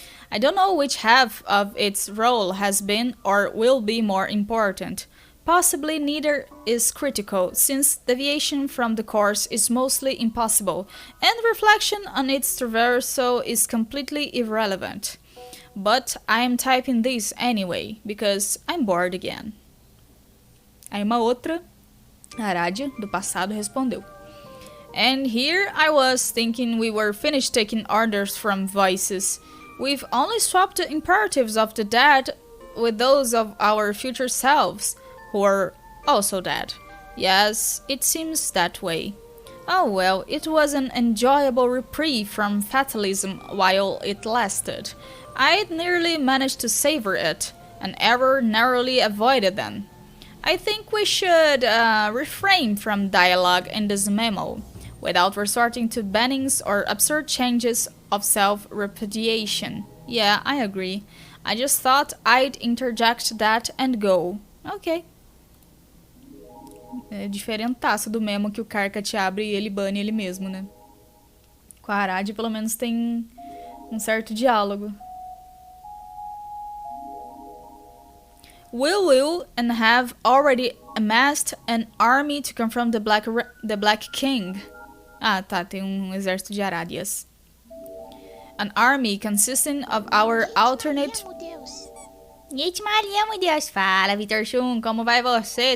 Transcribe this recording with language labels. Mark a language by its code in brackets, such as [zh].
[en] I don't know which half of its role has been or will be more important. Possibly neither is critical, since deviation from the course is mostly impossible, and reflection on its traversal is completely irrelevant. But I am typing this anyway, because I'm bored again. [pt] Aí uma outra Arádia do passado respondeu. [en] And here I was thinking we were finished taking orders from voices. We've only swapped the imperatives of the dead with those of our future selves, who are also dead. Yes, it seems that way. Oh well, it was an enjoyable reprieve from fatalism while it lasted. I'd nearly managed to savor it, an error narrowly avoided then. I think we should refrain from dialogue in this memo, without resorting to bannings or absurd changes of self-repudiation. Yeah, I agree. I just thought I'd interject that and go. Ok. [pt] É diferentaço do memo que o Karkat abre e ele bane ele mesmo, né? Com a Arad, pelo menos, tem um certo diálogo. [en] Will and have already amassed an army to confront the Black King. [pt] Ah, tá, tem um exército de Arádias. [en] An army consisting of our alternate... [pt] Gente, Maria, meu Deus. Fala, Vitor Chum, como vai você?